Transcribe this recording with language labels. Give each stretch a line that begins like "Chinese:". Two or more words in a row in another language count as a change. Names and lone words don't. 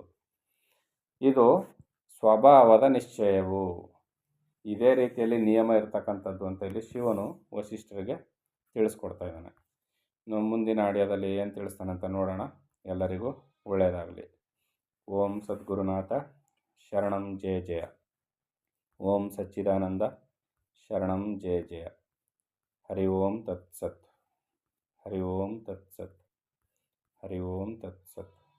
Kannada: ಇದು ಸ್ವಭಾವದ ನಿಶ್ಚಯವು. ಇದೇ ರೀತಿಯಲ್ಲಿ ನಿಯಮ ಇರತಕ್ಕಂಥದ್ದು ಅಂತ ಇಲ್ಲಿ ಶಿವನು ವಸಿಷ್ಠರಿಗೆ ತಿಳಿಸ್ಕೊಡ್ತಾ ಇದ್ದಾನೆ. ಇನ್ನು ಮುಂದಿನ ಆಡಿಯೋದಲ್ಲಿ ಏನು ತಿಳಿಸ್ತಾನಂತ ನೋಡೋಣ. ಎಲ್ಲರಿಗೂ ಒಳ್ಳೆಯದಾಗಲಿ.
Sanskrit: ಓಂ ಸದ್ಗುರುನಾಥ ಶರಣಂ ಜಯ ಜಯ. ಓಂ ಸಚ್ಚಿದಾನಂದ ಶರಣಂ ಜಯ ಜಯ. ಹರಿ ಓಂ ತತ್ಸತ್. ಹರಿ ಓಂ ತತ್ಸತ್. ಹರಿ ಓಂ ತತ್ಸತ್.